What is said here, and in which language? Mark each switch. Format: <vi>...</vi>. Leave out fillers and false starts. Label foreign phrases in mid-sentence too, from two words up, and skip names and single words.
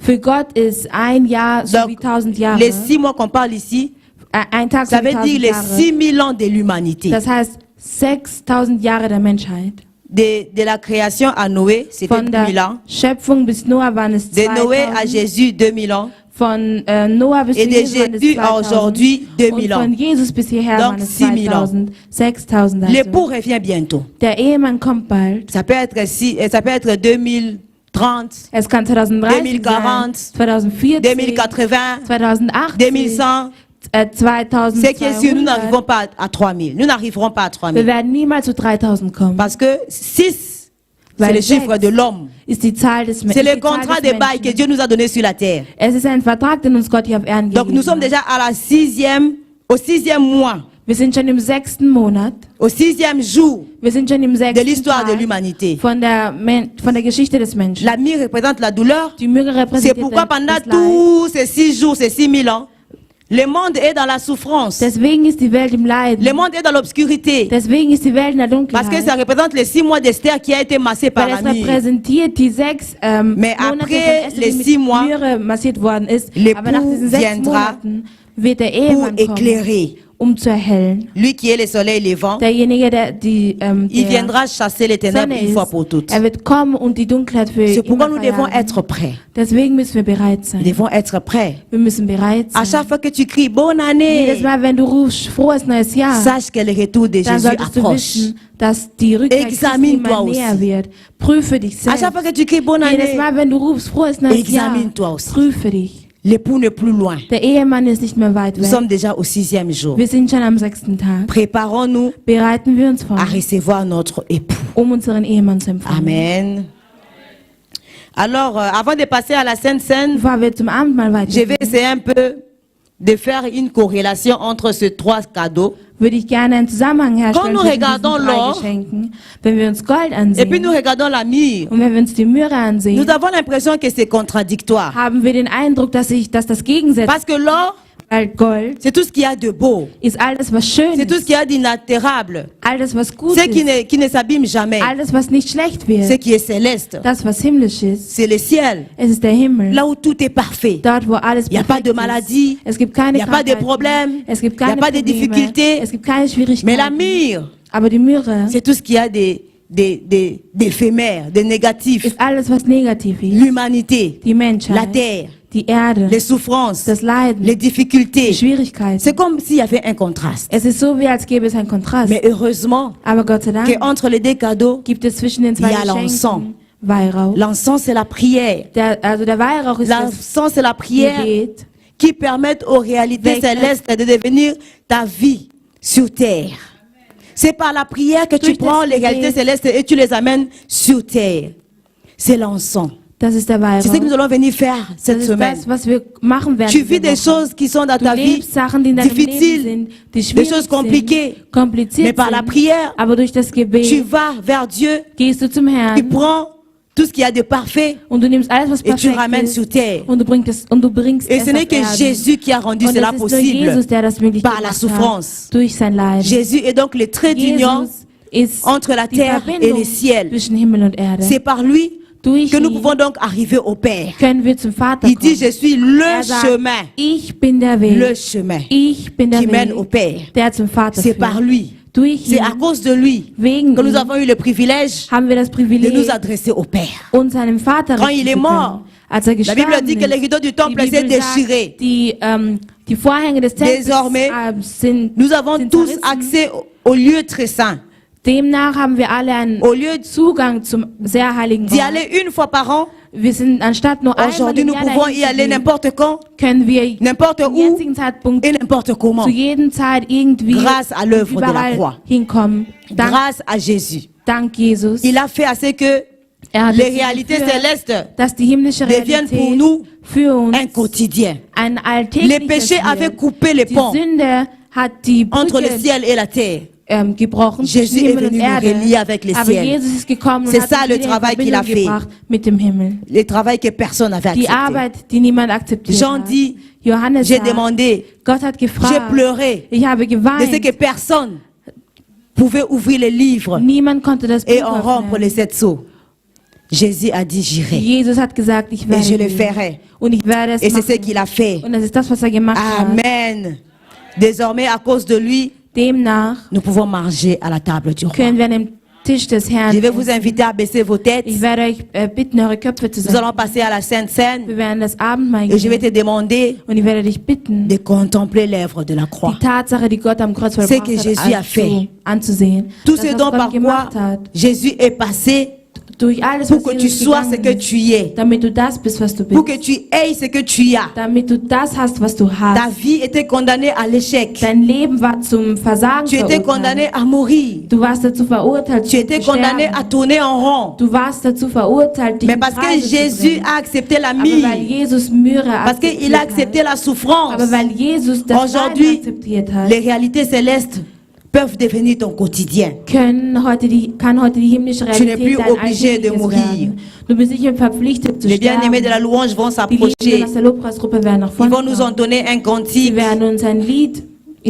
<de>für Gott ist ein Jahr so wie</de> <fr>Donc,</fr> <de>1000 Jahre.</de> <fr>les 6 mois qu'on parle ici,</fr> <de>Ein Tag so</de> <fr>ça</fr> <de>wie</de> <fr>veut dire 1000 les</fr> <de>Jahre.</de> <fr>6000 ans de l'humanité.</fr> <de>Das heißt 6000 Jahre der Menschheit.</de> <fr>De la création à Noé, c'était</fr> <de>Von 2000 der</de> <fr>ans.</fr> <de>Schöpfung bis Noah waren es</de> <fr>De Noé à 2000. Jésus, 2000 ans.</fr> <de>Von Noah bis</de> <fr>Et</fr> <de>zu</de> <fr>de</fr> <de>Jesus waren es</de> <fr>Jésus à 2000. aujourd'hui, 2000</fr> <de>Und</de> <fr>ans.</fr> <de>von Jesus bis hierher</de> <fr>Donc,</fr> <de>waren es</de> <fr>6000 ans. 2000, 6000 L'époux</fr> <de>also.</de> <fr>revient bientôt.</fr> <de>Der Ehemann kommt bald.</de> <fr>Ça peut être 2030,</fr> <de>Es kann 2030 2040, sein, 2040, 2080, 2080, 2100. 2200.</de> <fr>C'est que sûr, nous n'arriverons pas à 3000. Nous n'arriverons pas à</fr> <de>Wir 3000. werden niemals zu 3000 kommen.</de> <fr>Parce que 6, c'est</fr> <de>Weil</de> <fr>le chiffre 6 de l'homme.</fr> <de>ist die Zahl des</de> <fr>C'est le contrat de bail que Dieu nous a donné sur la terre.</fr> <de>Es ist ein Vertrag, den uns Gott hier auf Erden</de> <fr>Donc nous sommes</fr> <de>gegeben</de> <fr>déjà</fr> <de>hat.</de> <fr>au sixième mois,</fr> <de>Wir sind schon im 6. Monat.</de> <fr>au 6e jour</fr> <de>Wir sind schon im 6.</de> <fr>de l'histoire de</fr> <de>Tag</de> <fr>l'humanité.</fr> <de>von der Geschichte des Menschen.</de> <fr>La myrrhe représente la douleur.</fr> <de>Die Myrrhe</de> <fr>C'est</fr> <de>repräsentiert</de> <fr>pourquoi pendant</fr> <de>das Leid.</de> <fr>tous ces 6 jours, ces 6000 ans, le monde est dans la souffrance.</fr> <de>Deswegen ist die Welt im Leiden.</de> <fr>Le monde est dans l'obscurité.</fr> <de>Deswegen ist die Welt in der</de> <fr>Parce que ça</fr> <de>Dunkelheit.</de> <fr>représente les 6 mois d'Esther qui a été massé par</fr> <de>Weil</de> <fr>la</fr> <de>es</de> <fr>myrrhe.</fr> <de>repräsentiert die 6</de> <fr>Mais</fr> <de>Monate</de> <fr>après</fr> <de>von Esther,</de> <fr>les</fr> <de>die mit</de> <fr>6 mois,</fr> <de>Myrrhe massiert worden ist.</de> <fr>l'époux</fr> <de>Aber nach diesen 6</de> <fr>viendra</fr> <de>Monaten wird der</de> <fr>Pour</fr> <de>Ehemann kommen,</de> <fr>éclairer.</fr> <de>zu erhellen.</de> <fr>Lui qui est le soleil levant,</fr> <de>Derjenige, der</de> <fr>il</fr> <de>der</de> <fr>viendra chasser les ténèbres</fr> <de>Sonne</de> <fr>une fois</fr> <de>ist,</de> <fr>pour toutes.</fr> <de>er wird kommen und die Dunkelheit für</de> <fr>C'est pourquoi</fr> <de>immer</de> <fr>nous devons</fr> <de>verjagen.</de> <fr>être prêts.</fr> <de>Deswegen müssen wir bereit</de> <fr>Nous</fr> <de>sein.</de> <fr>devons être prêts.</fr> <de>Wir müssen bereit</de> <fr>À</fr> <de>sein.</de> <fr>chaque fois que tu cries bonne</fr> <de>Jedes</de> <fr>année,</fr> <de>Mal, wenn du rufst, frohes neues Jahr,</de> <fr>sache que le retour de</fr> <de>dann Jésus solltest du</de> <fr>approche.</fr> <de>wissen, dass die Rückkehr Christi</de> <fr>Examine-toi</fr> <de>immer näher</de> <fr>aussi.</fr> <de>wird. Prüfe dich</de> <fr>À</fr> <de>selbst.</de> <fr>chaque fois que tu cries bonne</fr> <de>Jedes</de> <fr>année,</fr> <de>Mal, wenn du rufst, frohes neues Jahr,</de> <fr>examine-toi aussi.</fr> <de>prüfe dich.</de> <fr>L'époux n'est plus loin.</fr> <de>Der Ehemann ist nicht mehr weit</de> <fr>Nous</fr> <de>weg.</de> <fr>sommes déjà au 6e jour.</fr> <de>Wir sind schon am 6. Tag.</de> <fr>Préparons-nous</fr> <de>Bereiten wir uns vor,</de> <fr>à recevoir notre époux.</fr> <de>unseren Ehemann zu empfangen.</de> <fr>Amen. Alors, avant de passer à la Sainte Seine,</fr> <de>Bevor wir zum Abendmahl</de> <fr>je vais</fr> <de>weitergehen,</de> <fr>essayer un peu de faire une corrélation entre ces 3 cadeaux.</fr> <de>würde ich gerne einen Zusammenhang herstellen</de> <fr>nous</fr> <de>zwischen diesen</de> <fr>regardons 3 l'or,</fr> <de>Geschenken. Wenn wir uns Gold</de> <fr>Et puis nous</fr> <de>ansehen</de> <fr>regardons la myrrhe.</fr> <de>und wenn wir uns die Myrrhe ansehen,</de> <fr>Nous avons l'impression que c'est contradictoire.</fr> <de>haben wir den Eindruck, dass das Gegensätze,</de> <fr>Parce que l'or,</fr> <de>weil Gold</de> <fr>c'est tout ce qu'il y a de beau.</fr> <de>ist alles, was schön</de> <fr>C'est tout ce</fr> <de>ist,</de> <fr>qu'il y a d'inaltérable.</fr> <de>alles, was gut</de> <fr>Ce qui</fr> <de>ist,</de> <fr>ne s'abîme jamais.</fr> <de>alles, was nicht schlecht</de> <fr>Ce</fr> <de>wird,</de> <fr>qui est céleste.</fr> <de>das, was himmlisch ist.</de> <fr>C'est le ciel.</fr> <de>Es ist der Himmel,</de> <fr>Là où tout est parfait.</fr> <de>dort, wo alles</de> <fr>Il n'y a pas</fr> <de>perfekt</de> <fr>de</fr> <de>ist.</de> <fr>maladie.</fr> <de>Es gibt</de> <fr>Il</fr> <de>keine</de> <fr>n'y a pas de</fr> <de>Krankheiten,</de> <fr>problème.</fr> <de>es gibt</de> <fr>Il n'y a</fr> <de>keine</de> <fr>pas de</fr> <de>Probleme,</de> <fr>difficultés.</fr> <de>es gibt keine</de> <fr>Mais la</fr> <de>Schwierigkeiten.</de> <fr>myrrhe,</fr> <de>Aber die Myrrhe</de> <fr>c'est tout ce qu'il y a d'éphémère, de négatif.</fr> <de>ist alles, was negativ ist.</de> <fr>L'humanité,</fr> <de>Die</de> <fr>la</fr> <de>Menschheit,</de> <fr>terre,</fr> <de>die Erde,</de> <fr>les souffrances,</fr> <de>das Leiden,</de> <fr>les</fr> <de>die</de> <fr>difficultés.</fr> <de>Schwierigkeiten.</de> <fr>C'est comme s'il y avait un contraste.</fr> <de>Es ist so, wie als gäbe es einen Kontrast.</de> <fr>Mais heureusement</fr> <de>Aber Gott sei Dank</de> <fr>qu'entre les deux cadeaux,</fr> <de>gibt es zwischen den zwei</de> <fr>Il y a l'encens.</fr> <de>Geschenken Weihrauch.</de> <fr>l'encens c'est la prière.</fr> <de>Der Weihrauch ist das</de> <fr>L'encens c'est la prière</fr> <de>Gebet,</de> <fr>qui permet aux réalités</fr> <de>Welche-</de> <fr>célestes de devenir ta vie sur terre. C'est par la prière que tu</fr> <de>Durch</de> <fr>prends</fr> <de>das</de> <fr>les réalités</fr> <de>Gebet.</de> <fr>célestes et tu les amènes sur terre. C'est l'encens.</fr> <de>das ist der</de> <fr>C'est ce que nous</fr> <de>Weihrauch.</de> <fr>allons venir faire</fr> <de>Das</de> <fr>cette</fr> <de>ist</de> <fr>semaine.</fr> <de>das, was wir machen werden.</de> <fr>Tu vis</fr> <de>diese</de> <fr>des</fr> <de>Woche.</de> <fr>choses qui sont dans</fr> <de>Du</de> <fr>ta vie</fr> <de>lebst Sachen, die in deinem Leben</de> <fr>difficiles,</fr> <de>sind, die</de> <fr>des</fr> <de>schwierig</de> <fr>choses compliquées.</fr> <de>sind, kompliziert</de> <fr>Mais par la</fr> <de>sind.</de> <fr>prière,</fr> <de>Aber durch das</de> <fr>tu</fr> <de>Gebet</de> <fr>vas vers Dieu,</fr> <de>gehst du zum</de> <fr>tu</fr> <de>Herrn</de> <fr>prends tout ce qu'il y a de parfait</fr> <de>und du nimmst alles, was</de> <fr>et tu</fr> <de>perfekt</de> <fr>ramènes</fr> <de>ist,</de> <fr>sur terre.</fr> <de>und du bringst</de> <fr>Et</fr> <de>es</de> <fr>ce n'est</fr> <de>auf</de> <fr>que</fr> <de>Erden.</de> <fr>Jésus qui a rendu</fr> <de>Und</de> <fr>cela</fr> <de>es ist nur</de> <fr>possible</fr> <de>Jesus, der das möglich</de> <fr>par la</fr> <de>gemacht</de> <fr>souffrance.</fr> <de>hat, durch sein Leiden.</de> <fr>Jésus est donc le trait d'union</fr> <de>Jesus ist</de> <fr>entre la</fr> <de>die</de> <fr>terre et</fr> <de>Verbindung</de> <fr>le ciel.</fr> <de>zwischen Himmel und Erde.</de> <fr>C'est par lui</fr> <de>Durch</de> <fr>que nous</fr> <de>ihn</de> <fr>pouvons donc arriver au Père.</fr> <de>können wir zum Vater</de> <fr>Il</fr> <de>kommen.</de> <fr>dit, je suis le</fr> <de>Er sagt,</de> <fr>chemin.</fr> <de>ich bin der Weg.</de> <fr>Le chemin</fr> <de>Ich bin der</de> <fr>qui mène au</fr> <de>Weg,</de> <fr>Père.</fr> <de>der zum Vater</de> <fr>C'est</fr> <de>führt.</de> <fr>par lui.</fr> <de>Durch</de> <fr>C'est à</fr> <de>ihn,</de> <fr>cause de lui</fr> <de>wegen</de> <fr>que nous</fr> <de>ihm,</de> <fr>avons eu le privilège</fr> <de>haben wir das</de> <fr>de</fr> <de>Privileg,</de> <fr>nous adresser au Père.</fr> <de>uns seinem Vater</de> <fr>Quand</fr> <de>richten</de> <fr>il est</fr> <de>zu</de> <fr>mort,</fr> <de>können. Als er</de> <fr>La</fr> <de>gestorben</de> <fr>Bible dit que les</fr> <de>ist,</de> <fr>rideaux du</fr> <de>die</de> <fr>temple s'est</fr> <de>Bibel sagt,</de> <fr>déchiré.</fr> <de>die Vorhänge des Tempels</de> <fr>Désormais,</fr> <de>sind</de> <fr>Nous avons</fr> <de>sind</de> <fr>tous</fr> <de>zerrissen.</de> <fr>accès au lieu très saint.</fr> <de>Demnach haben wir alle einen</de> <fr>Au lieu</fr> <de>Zugang zum sehr heiligen</de> <fr>d'y</fr> <de>Ort.</de> <fr>aller une fois par an,</fr> <de>Wir sind anstatt nur einmal</de> <fr>aujourd'hui</fr> <de>im</de> <fr>nous</fr> <de>Jahr</de> <fr>pouvons</fr> <de>dahin</de> <fr>y</fr> <de>zu</de> <fr>aller</fr> <de>gehen,</de> <fr>n'importe quand,</fr> <de>können wir</de> <fr>n'importe</fr> <de>zum</de> <fr>où</fr> <de>jetzigen Zeitpunkt</de> <fr>et n'importe comment.</fr> <de>zu jedem Zeit irgendwie</de> <fr>Grâce à l'œuvre de la</fr> <de>überall</de> <fr>croix.</fr> <de>hinkommen. Dank,</de> <fr>Grâce à Jésus.</fr> <de>dank Jesus.</de> <fr>Il a fait assez que</fr> <de>Er hat</de> <fr>les</fr> <de>dazu</de> <fr>réalités</fr> <de>geführt,</de> <fr>célestes</fr> <de>dass die himmlische</de> <fr>deviennent pour</fr> <de>Realität</de> <fr>nous</fr> <de>für uns</de> <fr>un quotidien.</fr> <de>ein</de> <fr>Les péchés</fr> <de>alltägliches</de> <fr>avaient</fr> <de>wird.</de> <fr>coupé les</fr> <de>Die</de> <fr>ponts</fr> <de>Sünde hat die</de> <fr>entre le</fr> <de>Brücke</de> <fr>ciel et la terre.</fr> <de>gebrochen Jésus zwischen</de> <fr>est</fr> <de>Himmel und</de> <fr>venu nous</fr> <de>Erde.</de> <fr>relier avec les</fr> <de>Aber</de> <fr>ciels.</fr> <de>Jesus ist gekommen und</de> <fr>C'est</fr> <de>hat</de> <fr>ça</fr> <de>uns</de> <fr>le</fr> <de>wieder in</de> <fr>travail qu'il a</fr> <de>Verbindung</de> <fr>fait.</fr> <de>gebracht mit dem Himmel.</de> <fr>Le travail que personne n'avait</fr> <de>Die</de> <fr>accepté.</fr> <de>Arbeit, die niemand akzeptiert Jean hat.</de> <fr>dit,</fr> <de>Johannes</de> <fr>j'ai</fr> <de>sagt,</de> <fr>demandé,</fr> <de>Gott hat</de> <fr>j'ai</fr> <de>gefragt,</de> <fr>pleuré</fr> <de>ich habe</de> <fr>de ce</fr> <de>geweint.</de> <fr>que personne pouvait ouvrir les livres</fr> <de>Niemand konnte das</de> <fr>et</fr> <de>Buch</de> <fr>en rompre les</fr> <de>öffnen.</de> <fr>7 sceaux. Jésus a dit, j'irai.</fr> <de>Jesus hat gesagt, ich</de> <fr>Et</fr> <de>werde</de> <fr>je le</fr> <de>gehen.</de> <fr>ferai.</fr> <de>Und ich werde es</de> <fr>Et c'est ce</fr> <de>machen.</de> <fr>qu'il a fait.</fr> <de>Und das ist das, was er gemacht hat.</de> <fr>Amen. Désormais, à cause de lui,</fr> <de>Demnach</de> <fr>nous pouvons manger à la table du roi.</fr> <de>können wir an dem Tisch des Herrn</de> <fr>Je vais vous</fr> <de>essen.</de> <fr>inviter à baisser vos têtes.</fr> <de>Ich werde euch bitten, eure Köpfe zu</de> <fr>Nous allons</fr> <de>senken.</de> <fr>passer à la Sainte Seine.</fr> <de>Wir werden das Abendmahl</de> <fr>Et je vais</fr> <de>gehen.</de> <fr>te demander</fr> <de>Und ich werde dich bitten,</de> <fr>de contempler l'œuvre de la croix.</fr> <de>die Tatsache, die Gott am Kreuz</de> <fr>Ce</fr> <de>vollbracht</de> <fr>que Jésus a</fr> <de>hat,</de> <fr>fait.</fr> <de>anzusehen.</de> <fr>Tout</fr> <de>Das,</de> <fr>ce</fr> <de>was</de> <fr>dont</fr> <de>Gott</de> <fr>par quoi</fr> <de>gemacht hat,</de> <fr>Jésus est passé</fr> <de>durch alles,</de> <fr>pour</fr> <de>was que tu Jesus sois ce que gegangen ist,</de> <fr>tu es.</fr> <de>damit du das bist, was du</de> <fr>Pour</fr> <de>bist.</de> <fr>que tu aies ce que tu as.</fr> <de>Damit du das hast, was du</de> <fr>Ta</fr> <de>hast.</de> <fr>vie était condamnée à l'échec.</fr> <de>Dein Leben war zum Versagen</de> <fr>Tu étais condamné</fr> <de>verurteilt.</de> <fr>à mourir.</fr> <de>Du warst dazu verurteilt,</de> <fr>Tu</fr> <de>zu</de> <fr>étais condamné à</fr> <de>sterben.</de> <fr>tourner en rond.</fr> <de>Du warst dazu verurteilt, dich</de> <fr>Mais</fr> <de>im</de> <fr>parce que</fr> <de>Kreise zu Jésus bringen.</de> <fr>a accepté la</fr> <de>Aber weil</de> <fr>mire,</fr> <de>Jesus Mühre</de> <fr>parce qu'il a</fr> <de>akzeptiert</de> <fr>accepté</fr> <de>hat,</de> <fr>la souffrance,</fr> <de>aber weil Jesus das Leiden</de> <fr>aujourd'hui,</fr> <de>akzeptiert hat,</de> <fr>les réalités célestes peuvent devenir ton quotidien.</fr> <de>kann heute die himmlische</de> <fr>Tu n'es plus</fr> <de>Realität dein</de> <fr>obligé de</fr> <de>Alltägliches</de> <fr>mourir.</fr> <de>werden. Du bist nicht mehr verpflichtet zu</de> <fr>Les bien-aimés de la</fr> <de>sterben.</de> <fr>louange vont</fr> <de>Die</de> <fr>s'approcher.</fr> <de>Liebenden aus der Lobpreisgruppe werden nach</de> <fr>Ils</fr> <de>vorne</de> <fr>vont nous</fr> <de>kommen.</de> <fr>entonner un</fr> <de>Sie</de> <fr>cantique.</fr> <de>werden uns ein Lied in</de>